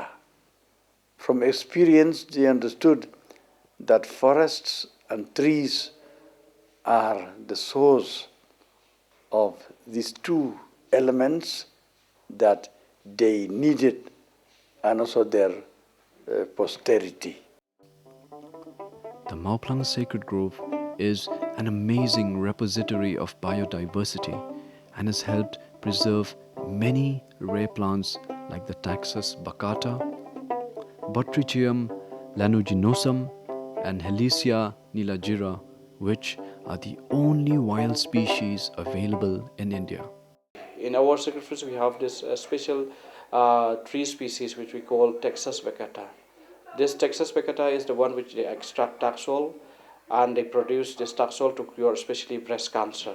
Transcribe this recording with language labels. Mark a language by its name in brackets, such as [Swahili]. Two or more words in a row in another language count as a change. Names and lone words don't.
[English] From experience, they understood that forests and trees are the source of these two elements that they needed, and also their posterity. The Mawphlang Sacred Grove is an amazing repository of biodiversity and has helped preserve many rare plants like the Taxus baccata, Botrychium lanuginosum, and Helicia nilagira, which are the only wild species available in India. In our sacred forest, we have this special tree species which we call Taxus baccata. This Taxus baccata is the one which they extract taxol, and they produce this taxol to cure especially breast cancer.